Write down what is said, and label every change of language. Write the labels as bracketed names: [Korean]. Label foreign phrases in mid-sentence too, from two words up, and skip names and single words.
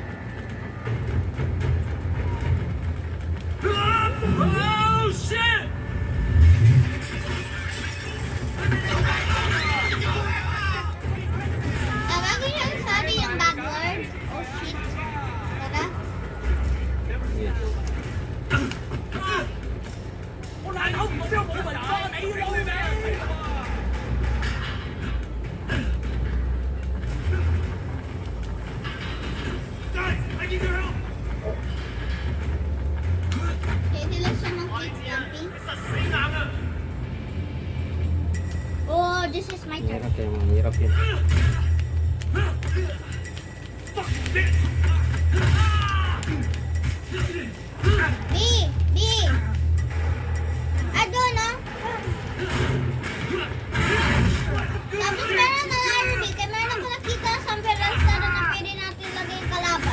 [English] Oh, shit! [Filipino] Tawagin yung sorry yung [English] bad word. Oh shit. [Filipino] Tara. [English] Yes. [Cantonese] 我爛口唔代表冇文化，你老味！ [Filipino] Pwede lang siya ng [English] kids camping. Oh, this is my turn. [Filipino] Hirap yun, mahirap yun. B! B! Ano, no? Tapos meron na RB, kaya meron ako nakita sa Peralta na pwede natin lagay yung kalaban.